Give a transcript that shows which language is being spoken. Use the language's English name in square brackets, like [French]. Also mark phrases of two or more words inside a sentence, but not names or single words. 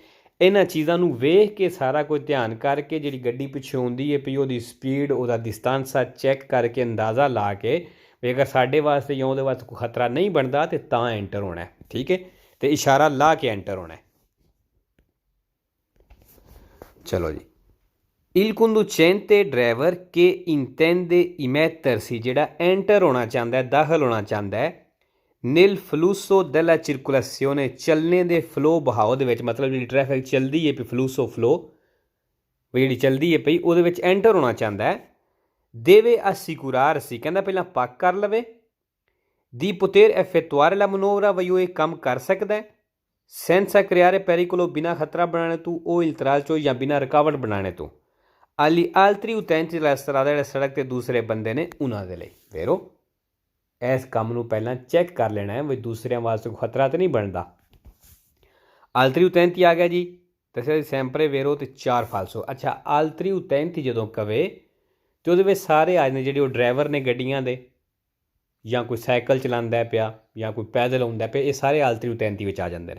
[Punjabi] ਇਹਨਾਂ ਚੀਜ਼ਾਂ ਨੂੰ ਵੇਖ ਕੇ ਸਾਰਾ ਕੁਝ ਧਿਆਨ ਕਰਕੇ ਜਿਹੜੀ ਗੱਡੀ ਪਿੱਛੋਂ ਆਉਂਦੀ ਹੈ ਪਈ ਉਹਦੀ ਸਪੀਡ, ਉਹਦਾ ਡਿਸਟੈਂਸ ਚੈੱਕ ਕਰਕੇ ਅੰਦਾਜ਼ਾ ਲਾ ਕੇ ਵੀ ਅਗਰ ਸਾਡੇ ਵਾਸਤੇ ਜਾਂ ਉਹਦੇ ਵਾਸਤੇ ਕੋਈ ਖਤਰਾ ਨਹੀਂ ਬਣਦਾ ਤੇ ਤਾਂ ਐਂਟਰ ਹੋਣਾ, ਠੀਕ ਹੈ, ਤੇ ਇਸ਼ਾਰਾ ਲਾ ਕੇ ਐਂਟਰ ਹੋਣਾ। ਚਲੋ ਜੀ, [Italian] il conducente driver che intende immettersi, [Punjabi] ਜਿਹੜਾ ਐਂਟਰ ਹੋਣਾ ਚਾਹੁੰਦਾ, ਦਾਖਲ ਹੋਣਾ ਚਾਹੁੰਦਾ ਹੈ [Italian] nel flusso della circolazione, [Punjabi] ਚੱਲਣੇ ਦੇ ਫਲੋ ਬਹਾਓ ਦੇ ਵਿੱਚ, ਮਤਲਬ ਜਿਹੜੀ ਟ੍ਰੈਫਿਕ ਚੱਲਦੀ ਹੈ ਪਈ ਫਲੂਸੋ ਫਲੋ ਜਿਹੜੀ ਚੱਲਦੀ ਹੈ ਪਈ ਉਹਦੇ ਵਿੱਚ ਐਂਟਰ ਹੋਣਾ ਚਾਹੁੰਦਾ ਹੈ, [Italian] deve assicurarsi, [Punjabi] ਕਹਿੰਦਾ ਪਹਿਲਾਂ ਪੱਕ ਕਰ ਲਵੇ, [Italian] di poter effettuare la manovra, [Punjabi] ਵੀ ਉਹ ਇਹ ਕੰਮ ਕਰ ਸਕਦਾ ਹੈ, [Italian] senza creare pericolo, [Punjabi] ਬਿਨਾਂ ਖਤਰਾ ਬਣਾਉਣੇ ਤੋਂ, ਉਹ ਇਲਤਰਾਜ ਚੋਂ ਜਾਂ ਬਿਨਾਂ ਰੁਕਾਵਟ ਬਣਾਉਣੇ ਤੋਂ, [Italian] agli altri utenti della strada, [Punjabi] ਜਿਹੜੇ ਸੜਕ 'ਤੇ ਦੂਸਰੇ ਬੰਦੇ ਨੇ ਉਹਨਾਂ ਦੇ ਲਈ। ਫੇਰ ਉਹ ਇਸ ਕੰਮ ਨੂੰ ਪਹਿਲਾਂ ਚੈੱਕ ਕਰ ਲੈਣਾ ਹੈ ਵੀ ਦੂਸਰਿਆਂ ਵਾਸਤੇ ਕੋਈ ਖਤਰਾ ਤਾਂ ਨਹੀਂ ਬਣਦਾ। [Italian] altri utenti [Punjabi] ਆ ਗਿਆ ਜੀ, ਦੱਸਿਆ [Italian] sempre vero [Punjabi] ਤੇ 4 ਫਾਲਸੋ। ਅੱਛਾ, [Italian] altri utenti [Punjabi] ਜਦੋਂ ਕਵੇ ਅਤੇ ਉਹਦੇ ਵਿੱਚ ਸਾਰੇ ਆ ਜਾਂਦੇ ਜਿਹੜੇ ਉਹ ਡਰਾਈਵਰ ਨੇ ਗੱਡੀਆਂ ਦੇ, ਜਾਂ ਕੋਈ ਸਾਈਕਲ ਚਲਾਉਂਦਾ ਪਿਆ ਜਾਂ ਕੋਈ ਪੈਦਲ ਆਉਂਦਾ ਪਿਆ, ਇਹ ਸਾਰੇ [Italian] altri utenti [Punjabi] ਵਿੱਚ ਆ ਜਾਂਦੇ ਨੇ।